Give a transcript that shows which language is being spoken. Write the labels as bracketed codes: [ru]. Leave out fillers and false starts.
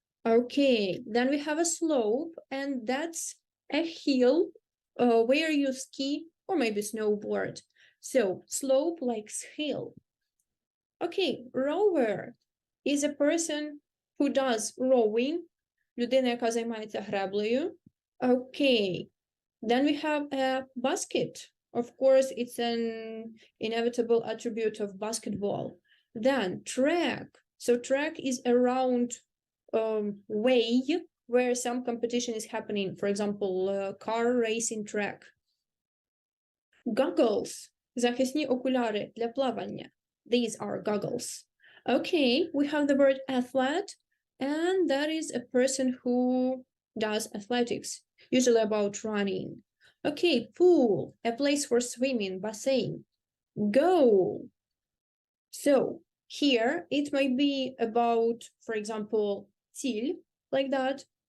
[en] Okay, then we have a slope, and that's a hill where you ski or maybe snowboard. So slope like hill. Okay, rower is a person who does rowing. [uk] Людина, яка займається греблею. [en] Okay, then we have a basket. Of course, it's an inevitable attribute of basketball. Then track. So track is a round way where some competition is happening. For example, car racing track. Goggles. [uk] Захисні окуляри для плавання. [en] These are goggles. Okay, we have the word athlete, and that is a person who does athletics, usually about running. Okay, pool, a place for swimming, bassin. Go. So here it might be about, for example, ціль, like that.